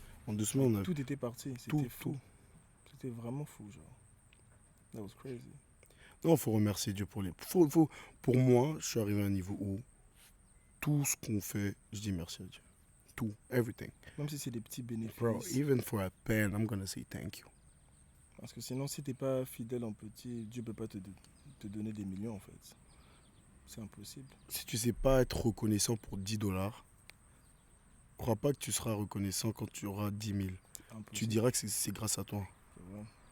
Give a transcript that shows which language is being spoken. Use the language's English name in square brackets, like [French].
[French] En 2 semaines, on a Tout était parti. C'était tout, fou. tout. C'était vraiment fou, genre. [English] That was crazy. [French] Non, faut remercier Dieu pour les. Pour moi, je suis arrivé à un niveau où tout ce qu'on fait, je dis merci à Dieu. Tout, everything. Même si c'est des petits bénéfices. [English] Bro, even for a pen, I'm gonna say thank you. [French] Parce que sinon, si t'es pas fidèle en petit, Dieu peut pas te donner des millions, en fait. C'est impossible. Si tu sais pas être reconnaissant pour 10 dollars, crois pas que tu seras reconnaissant quand tu auras 10 000. C'est impossible. Tu diras que c'est grâce à toi. C'est vrai.